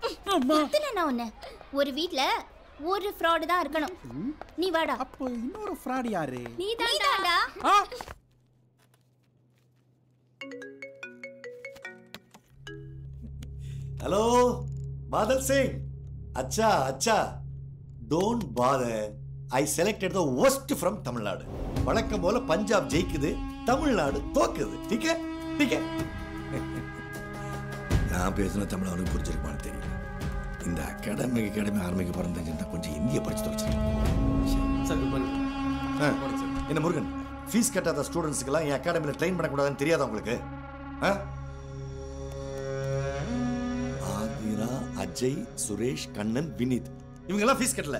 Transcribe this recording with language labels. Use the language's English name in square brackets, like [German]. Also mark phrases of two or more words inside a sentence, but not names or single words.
[Tamil] நான் ஒண்ணு, ஒரு வீட்ல ஒரு ஃப்ராட் தான் இருக்கணும். நீ வாடா. அப்போ இன்னொரு ஃப்ராட் யாரு? நீதான்டா. ஹலோ பாதல் சிங். [English] அச்சா don't bother. I selected the worst from தமிழ்நாடு. [Tamil] வழக்கம் போல பஞ்சாப் ஜெயிக்குது, தமிழ்நாடு தோக்குது. [Hindi] ठीक है? [Tamil] நான் பேசுன தமிழ் அவனுக்கு புரிஞ்சிருப்பான்னு தெரியல. இந்த அகாடமி ஆரம்பிக்க பிறந்தா கொஞ்சம் இந்திய படிச்சு தொலைச்சிருக்கேன் [English] Sir. Good morning. [Tamil] என்ன முருகன், ஃபீஸ் கட்டாத ஸ்டூடெண்ட்ஸ்க்கெல்லாம் என் அகாடமியில் ட்ரெயின் பண்ணக்கூடாதுன்னு தெரியாதா உங்களுக்கு? ஆதிரா, அஜய், சுரேஷ், கண்ணன், வினித் இவங்கெல்லாம் ஃபீஸ் கட்டல.